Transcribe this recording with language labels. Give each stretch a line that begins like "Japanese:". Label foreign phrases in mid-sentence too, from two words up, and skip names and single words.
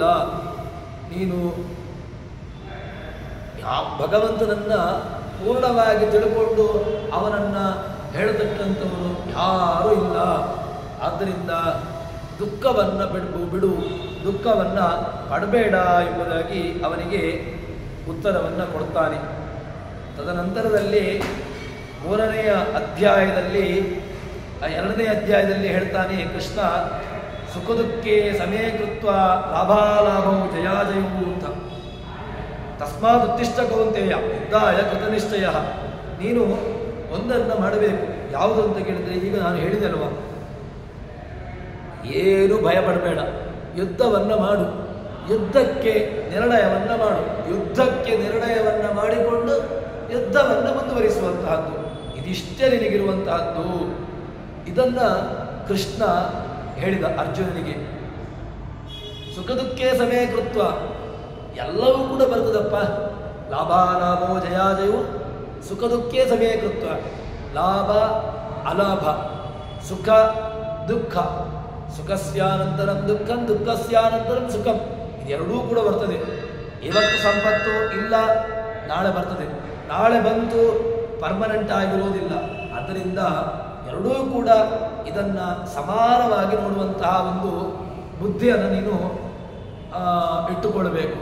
Kannada: ನೀನು ಭಗವಂತನನ್ನ ಪೂರ್ಣವಾಗಿ ತಿಳ್ಕೊಂಡು ಅವನನ್ನು ಹೇಳತಕ್ಕಂಥವನು ಯಾರೂ ಇಲ್ಲ. ಆದ್ದರಿಂದ ದುಃಖವನ್ನು ಬಿಡು. ದುಃಖವನ್ನು ಪಡಬೇಡ ಎಂಬುದಾಗಿ ಅವನಿಗೆ ಉತ್ತರವನ್ನು ಕೊಡ್ತಾನೆ. ತದನಂತರದಲ್ಲಿ 3ನೇ ಅಧ್ಯಾಯದಲ್ಲಿ 2ನೇ ಅಧ್ಯಾಯದಲ್ಲಿ ಹೇಳ್ತಾನೆ ಕೃಷ್ಣ,
Sanskrit: ಸುಖ ದುಃಖೇ ಸಮೇ ಕೃತ್ವ ಲಾಭಾಲಾಭವು ಜಯಾಜಯವು
Kannada: ಅಂತ.
Sanskrit: ತಸ್ಮಾತ್ ಉತ್ತಿಷ್ಠ ಕೌಂತೆಯ ಯುದ್ಧಾಯ ಕೃತನಿಶ್ಚಯ.
Kannada: ನೀನು ಒಂದನ್ನು ಮಾಡಬೇಕು. ಯಾವುದು ಅಂತ ಕೇಳಿದರೆ, ಈಗ ನಾನು ಹೇಳಿದೆ ಅಲ್ವಾ, ಏನು ಭಯಪಡಬೇಡ, ಯುದ್ಧವನ್ನು ಮಾಡು, ಯುದ್ಧಕ್ಕೆ ನಿರ್ಣಯವನ್ನು ಮಾಡು, ಯುದ್ಧಕ್ಕೆ ನಿರ್ಣಯವನ್ನು ಮಾಡಿಕೊಂಡು ಯುದ್ಧವನ್ನು ಮುಂದುವರಿಸುವಂತಹದ್ದು. ಇದಿಷ್ಟೇ ನಿನಗಿರುವಂತಹದ್ದು. ಇದನ್ನು ಕೃಷ್ಣ ಹೇಳಿದ ಅರ್ಜುನನಿಗೆ.
Sanskrit: ಸುಖ ದುಃಖೇ ಸಮೇ ಕೃತ್ವ,
Kannada: ಎಲ್ಲವೂ ಕೂಡ ಬರ್ತದಪ್ಪ.
Sanskrit: ಲಾಭಾಲಾಭೋ ಜಯಾಜಯವು ಸುಖ ದುಃಖೇ ಸಮೇ ಕೃತ್ವ. ಲಾಭ ಅಲಾಭ, ಸುಖ ದುಃಖ, ಸುಖಸ್ಯಾನಂತರಂ ದುಃಖಂ, ದುಃಖಸ್ಯಾನಂತರಂ ಸುಖಂ,
Kannada: ಇದೆರಡೂ ಕೂಡ ಬರ್ತದೆ. ಇವತ್ತು ಸಂಪತ್ತು ಇಲ್ಲ, ನಾಳೆ ಬರ್ತದೆ. ನಾಳೆ ಬಂತು ಪರ್ಮನೆಂಟ್ ಆಗಿರೋದಿಲ್ಲ. ಆದ್ದರಿಂದ ಎರಡೂ ಕೂಡ ಇದನ್ನು ಸಮಾನವಾಗಿ ನೋಡುವಂತಹ ಒಂದು ಬುದ್ಧಿಯನ್ನು ನೀನು ಇಟ್ಟುಕೊಳ್ಬೇಕು.